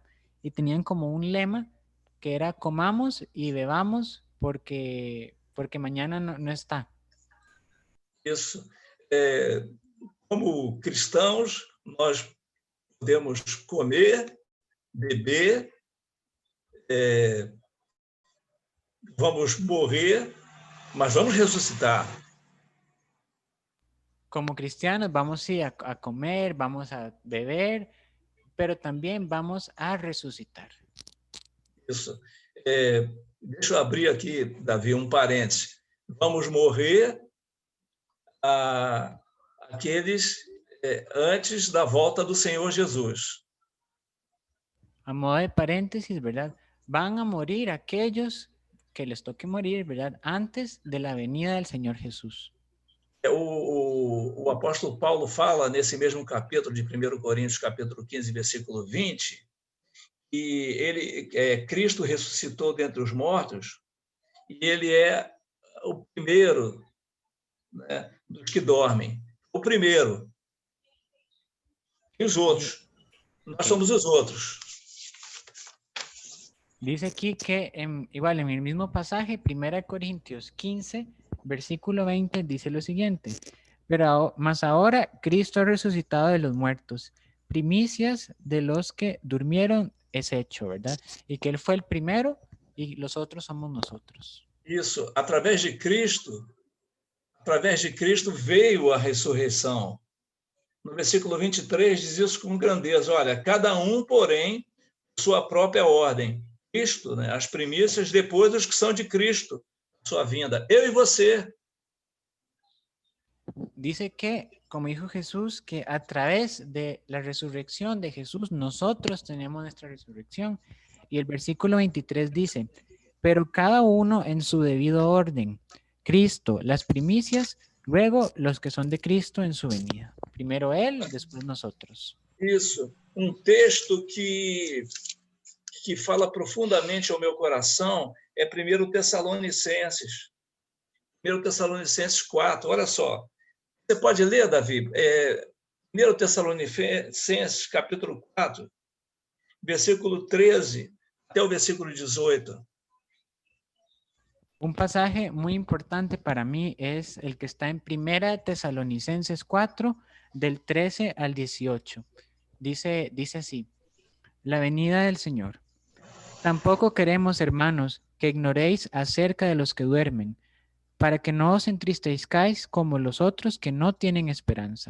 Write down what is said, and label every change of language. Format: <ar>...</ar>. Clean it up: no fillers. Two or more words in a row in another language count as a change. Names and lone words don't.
<es>Y tenían como un lema que era comamos y bebamos porque mañana no está.</es> <pt>Isso. Como cristãos, nós podemos comer, beber, vamos morrer, mas vamos ressuscitar.</pt> <es>Como cristianos vamos a comer, vamos a beber, pero también vamos a resucitar.</es> <pt>Isso. deixa eu abrir aqui, Davi, um parêntese. Vamos morrer aqueles antes da volta do Senhor Jesus.</pt> <es>A modo de paréntesis, ¿verdad? Van a morir aquellos que les toque morir, ¿verdad? Antes de la venida del Señor Jesús.</es> <pt>O apóstolo Paulo fala nesse mesmo capítulo de 1 Coríntios, capítulo 15, versículo 20, que Cristo ressuscitou dentre os mortos e ele é o primeiro, né, dos que dormem. O primeiro. E os outros. Nós somos os outros.</pt> <es>Dice aquí que igual en el mismo pasaje, 1 Corintios 15, versículo 20, dice lo siguiente. Pero más ahora Cristo ha resucitado de los muertos, primicias de los que durmieron es hecho, ¿verdad? Y que Él fue el primero y los otros somos nosotros.</es> <pt>Isso, através de Cristo veio a ressurreição. No versículo 23 diz isso com grandeza. Olha, cada um, porém, sua própria ordem. Cristo, né, as primícias, depois os que são de Cristo, sua vinda. Eu e você.</pt> <es>Dice que, como dijo Jesús, que a través de la resurrección de Jesús, nosotros tenemos nuestra resurrección. Y el versículo 23 dice, pero cada uno en su debido orden. Cristo, las primicias, luego los que son de Cristo en su venida. Primero Él, después nosotros.</es> <pt>Isso, texto que fala profundamente ao meu coração é 1 Tessalonicenses. 1 Tessalonicenses 4, olha só. Você pode ler, Davi? 1 Tessalonicenses, capítulo 4, versículo 13 até o versículo 18.</pt> <es>Un pasaje muy importante para mí es el que está en 1 Tesalonicenses 4, del 13 al 18. Dice así, la venida del Señor. Tampoco queremos, hermanos, que ignoréis acerca de los que duermen, para que no os entristezcáis como los otros que no tienen esperanza.</es>